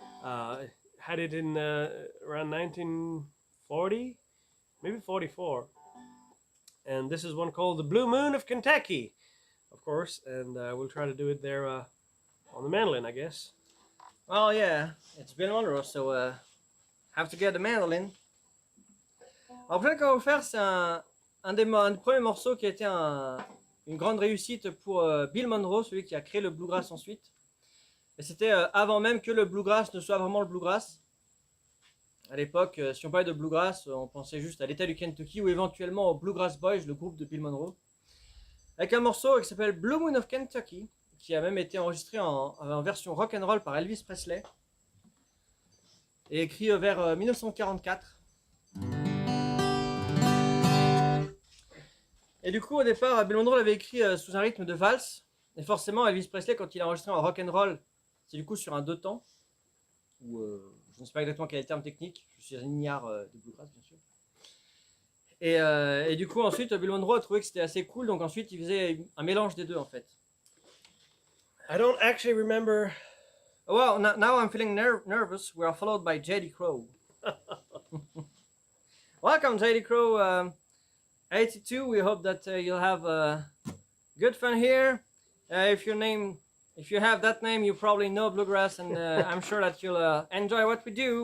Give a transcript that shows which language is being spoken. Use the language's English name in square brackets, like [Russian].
[English] Had it in around 1940, maybe 44. And this is one called The Blue Moon of Kentucky, of course. And we'll try to do it there on the mandolin, I guess. Oh yeah, it's Bill Monroe, so have to get the mandolin. [French] Alors, le prochain qu'on va faire, c'est un des premiers morceaux qui a été une grande réussite pour Bill Monroe, celui qui a créé le bluegrass ensuite. Et c'était avant même que le bluegrass ne soit vraiment le bluegrass. À l'époque, si on parlait de bluegrass, on pensait juste à l'État du Kentucky ou éventuellement au Bluegrass Boys, le groupe de Bill Monroe. Avec un morceau qui s'appelle Blue Moon of Kentucky, qui a même été enregistré en version rock and roll par Elvis Presley et écrit vers 1944. Et du coup, au départ, Bill Monroe l'avait écrit sous un rythme de valse. Et forcément, Elvis Presley, quand il a enregistré en rock and roll, c'est du coup sur un 2 temps. Ou je ne sais pas exactement quel est le terme technique. Je suis un ignare de bluegrass, bien sûr. Et du coup, ensuite, Bill Monroe a trouvé que c'était assez cool. Donc ensuite, il faisait un mélange des deux, en fait. [English] I don't actually remember. Well, now I'm feeling nervous. We are followed by J.D. Crowe. Welcome, J.D. Crowe. 82. We hope that you'll have good fun here. If you have that name, you probably know bluegrass, and I'm sure that you'll enjoy what we do.